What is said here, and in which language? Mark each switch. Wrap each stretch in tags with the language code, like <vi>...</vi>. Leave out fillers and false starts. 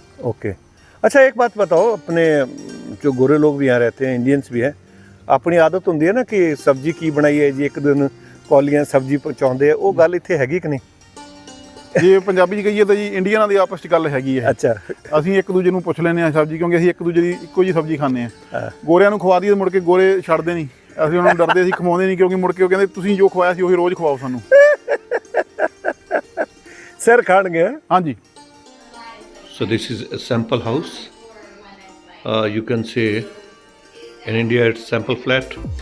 <en>Okay.</en> <hi>अच्छा, एक बात बताओ, अपने जो गोरे लोग भी यहाँ रहते हैं, इंडियंस भी हैं, अपनी आदत होती है ना कि सब्जी की बनाई है जी, एक दिन कौलियां सब्जी पहुँचाते हैं,</hi> <pa>वो गल इत्थे हैगी कि नहीं?</pa> <hi>ये पंजाबी जी कहिए तो जी</hi> <pa>इंडियन ਦੀ ਆਪਸ ਚ ਗੱਲ ਹੈਗੀ ਹੈ। ਅੱਛਾ, ਅਸੀਂ ਇੱਕ ਦੂਜੇ ਨੂੰ ਪੁੱਛ ਲੈਂਦੇ ਆ ਸਬਜ਼ੀ, ਕਿਉਂਕਿ ਅਸੀਂ ਇੱਕ ਦੂਜੇ ਦੀ ਇੱਕੋ ਜੀ ਸਬਜ਼ੀ ਖਾਂਦੇ ਆ। ਗੋਰਿਆਂ ਨੂੰ ਖਵਾ ਦਈਏ ਮੁੜ ਕੇ ਗੋਰੇ ਛੱਡਦੇ ਨਹੀਂ, ਅਸੀਂ ਉਹਨਾਂ ਨੂੰ ਡਰਦੇ, ਅਸੀਂ ਖਵਾਉਂਦੇ ਨਹੀਂ, ਕਿਉਂਕਿ ਮੁੜ ਕੇ ਉਹ ਕਹਿੰਦੇ ਤੁਸੀਂ ਜੋ ਖਵਾਇਆ ਸੀ ਉਹੀ ਰੋਜ਼ ਖਵਾਓ ਸਾਨੂੰ। ਸਿਰ ਖਾਣਗੇ। ਹਾਂਜੀ।</pa> <en>So this is a sample house. You can say in India it's sample flat.</en>